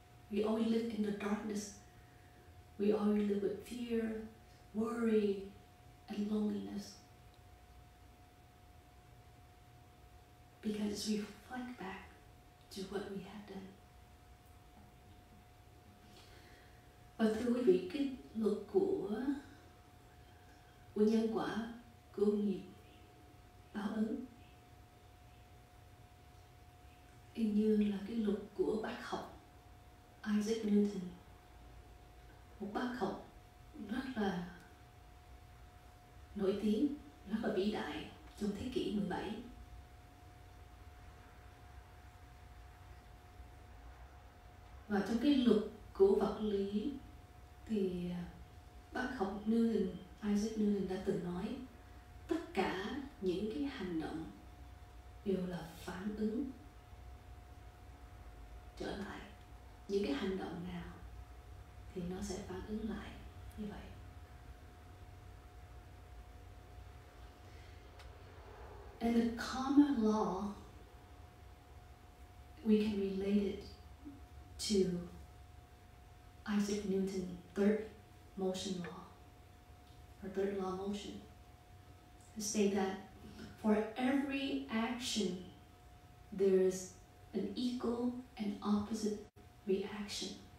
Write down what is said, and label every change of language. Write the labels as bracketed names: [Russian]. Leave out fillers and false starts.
[English] We always live in the darkness. We always live with fear, worry, and loneliness. Because we reflect back to what we have done. [Vietnamese] Và thưa quý vị, cái luật của nhân quả, của nghiệp báo ứng, hình như là cái luật của bác học Isaac Newton, một bác học rất là nổi tiếng, rất là vĩ đại trong thế kỷ 17. Và trong cái luật của vật lý thì bác học Newton, Isaac Newton đã từng nói tất cả những cái hành động đều là phản ứng trở lại. Những cái hành động nào thì nó sẽ phản ứng lại như vậy. [English] And the common law, we can relate it to Isaac Newton's third motion law, or third law of motion, to say that for every action there is an equal and opposite reaction.